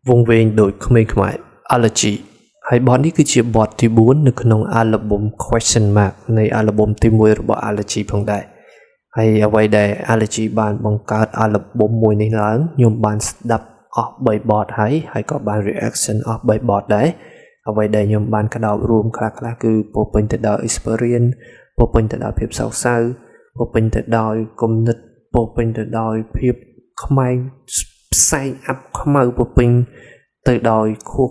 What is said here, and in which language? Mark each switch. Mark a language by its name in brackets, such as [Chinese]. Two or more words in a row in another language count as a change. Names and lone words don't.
[Khmer] វងវែងដូចក្មេងខ្មែរ allergy ហើយបទនេះគឺជាបទទី4នៅក្នុង album question mark នៃ album ទី1របស់ allergy ផងដែរហើយអ្វីដែល allergy បានបង្កើត album មួយនេះឡើងខ្ញុំបានស្ដាប់អស់3បទហើយក៏បាន reaction អស់3បទដែរអ្វីដែល ខ្ញុំបានកដោបរួមខ្លះៗគឺពោពេញទៅដោយ experience ពោពេញទៅដោយភាពសោកសៅពោពេញទៅដោយគំនិតពោពេញទៅដោយភាពខ្មែងផ្សែងអាប់ខ្មៅពោពេញទៅដោយខួរ